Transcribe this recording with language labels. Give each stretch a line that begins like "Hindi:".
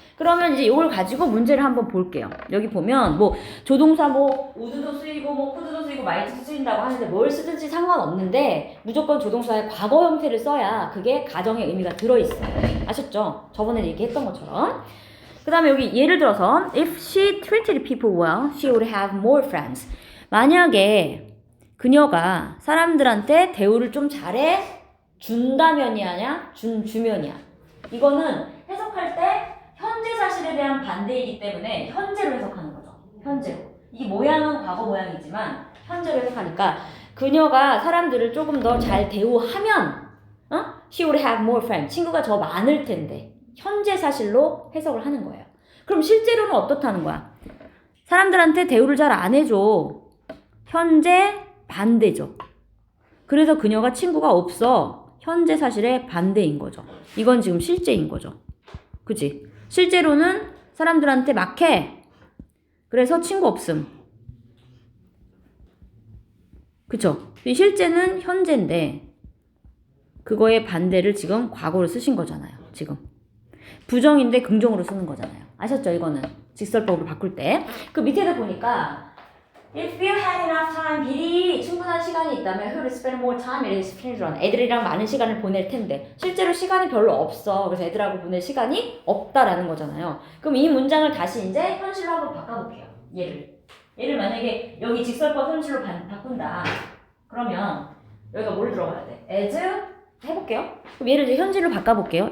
Korean: 그러면 이제 이걸 가지고 문제를 한번 볼게요. 여기 보면 뭐 조동사 뭐 would도 쓰이고 뭐 could도 쓰이고 might도 쓰인다고 하는데 뭘 쓰든지 상관없는데 무조건 조동사의 과거 형태를 써야 그게 가정의 의미가 들어있어요. 아셨죠? 저번에 얘기했던 것처럼. 그 다음에 여기 예를 들어서
English: if she treated people well, she would have more friends.
Korean: 만약에 그녀가 사람들한테 대우를 좀 잘해 준다면이 아니야? 주면이야. 이거는 해석할 때 현재 사실에 대한 반대이기 때문에 현재로 해석하는 거죠. 현재로. 이 모양은 과거 모양이지만 현재로 해석하니까 그녀가 사람들을 조금 더 잘 대우하면
English: she would have more friends.
Korean: 친구가 더 많을 텐데. 현재 사실로 해석을 하는 거예요. 그럼 실제로는 어떻다는 거야? 사람들한테 대우를 잘 안 해줘. 현재 반대죠. 그래서 그녀가 친구가 없어. 현재 사실의 반대인 거죠. 이건 지금 실제인 거죠. 그치? 실제로는 사람들한테 막 해. 그래서 친구 없음. 그쵸? 실제는 현재인데 그거의 반대를 지금 과거로 쓰신 거잖아요. 지금. 부정인데 긍정으로 쓰는 거잖아요. 아셨죠? 이거는 직설법으로 바꿀 때. 그 밑에다 보니까
English: If you had enough time,
Korean: 미리 충분한 시간이 있다면
English: who would spend more time with his children?
Korean: 애들이랑 많은 시간을 보낼 텐데 실제로 시간이 별로 없어. 그래서 애들하고 보낼 시간이 없다라는 거잖아요. 그럼 이 문장을 다시 이제 현실로 한번 바꿔볼게요. 얘를 만약에 여기 직설법 현실로 바꾼다. 그러면 여기가 뭘 들어가야 돼? as 해볼게요. 그럼 얘를 이제 현실로 바꿔볼게요.